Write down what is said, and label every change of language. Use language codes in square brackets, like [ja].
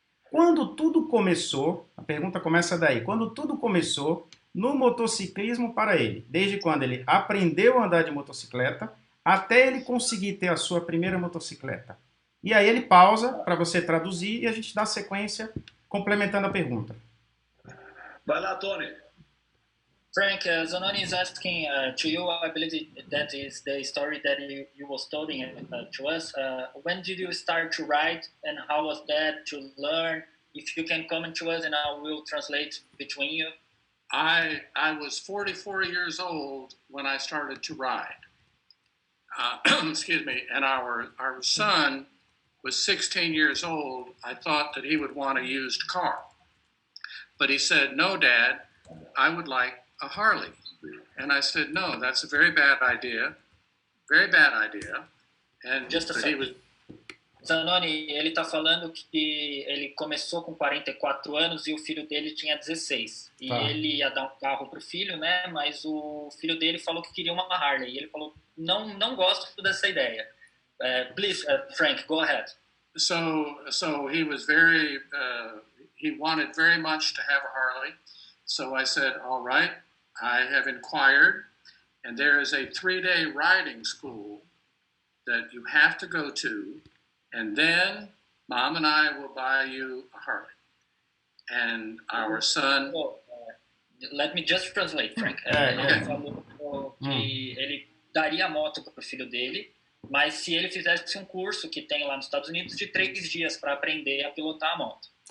[pt] Quando tudo começou, a pergunta começa daí, quando tudo começou no motociclismo para ele, desde quando ele aprendeu a andar de motocicleta, até ele conseguir ter a sua primeira motocicleta. E aí ele pausa para você traduzir e a gente dá sequência complementando a pergunta. Vai lá, Tony. [en] Frank, Zanoni is asking to you, I believe that is the story that you was telling to us. When did you start to write and how was that to learn? If you can comment to us and I will translate between you. I was 44 years old when I started to ride. Excuse me. And our son was 16 years old. I thought that he would want a used car. But he said, "No, Dad, I would like a Harley." And I said, "No, that's a very bad idea. Very bad idea." And Just a second. [pt] Zanoni, ele está falando que ele começou com 44 anos e o filho dele tinha 16. E ele ia dar um carro para o filho, né? Mas o filho dele falou que queria uma Harley. E ele falou, não gosto dessa ideia. [en] Please, Frank, go ahead. So he was very, he wanted very much to have a Harley. So I said, "All right, I have inquired, and there is a 3-day riding school that you have to go to, and then Mom and I will buy you a Harley." And our son... Let me just translate, Frank. [pt] Ele falou que ele daria a moto para o filho dele, mas se ele fizesse um curso que tem lá nos Estados Unidos de 3 dias para aprender a pilotar a moto.